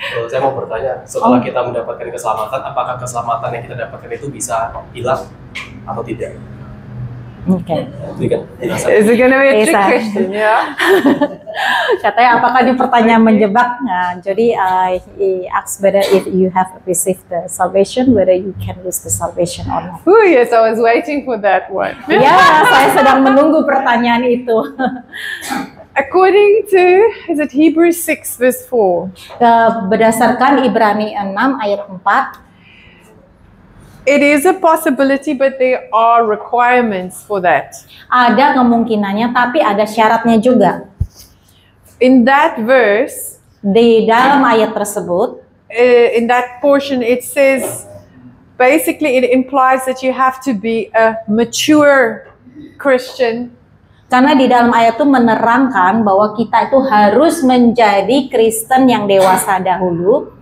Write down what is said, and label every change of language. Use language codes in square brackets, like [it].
[id] Saya mau bertanya, setelah kita mendapatkan keselamatan, apakah keselamatan yang kita dapatkan itu bisa hilang atau tidak? [en] Okay. Is it gonna be a trick [id] Bisa. [en] question? Yeah. [id] Katanya apakah ini pertanyaan menjebak? Nah, jadi [en] he asks whether if you have received the salvation, whether you can lose the salvation or not. Oh yes, I was waiting for that one. [id] Ya, saya sedang menunggu pertanyaan itu. [en] According to, is it Hebrews 6 verse 4? [id] Berdasarkan Ibrani 6 ayat 4, [en] It is a possibility, but there are requirements for that. [id] ada kemungkinannya, tapi ada syaratnya juga. [en] In that verse, [id] Di dalam ayat tersebut, [en] in that portion, it says, basically it implies that you have to be a mature Christian. [id] karena di dalam ayat itu menerangkan bahwa kita itu harus menjadi Kristen yang dewasa dahulu,